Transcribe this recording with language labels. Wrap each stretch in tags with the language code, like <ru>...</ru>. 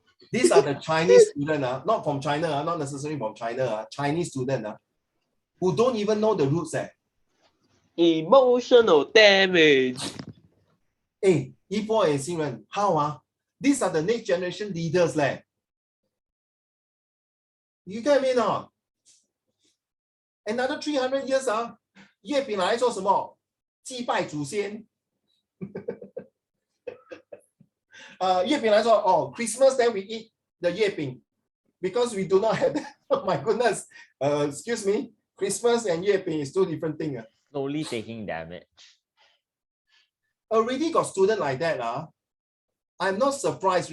<en>These are the Chinese students, not from China, not necessarily from China, Chinese students who don't even know the roots. Emotional damage. Hey, Ipo and Xingren, how these are the next generation leaders. You get me now?</en> <zh>Another 300 years, 月饼拿来做什么？祭拜祖先。</zh> <en>月饼来说 Christmas then we eat the 月饼 because we do not have that. Oh my goodness. Excuse me. Christmas and 月饼 is two different things. Slowly taking damage. Already got student like that. I'm not surprised.</en>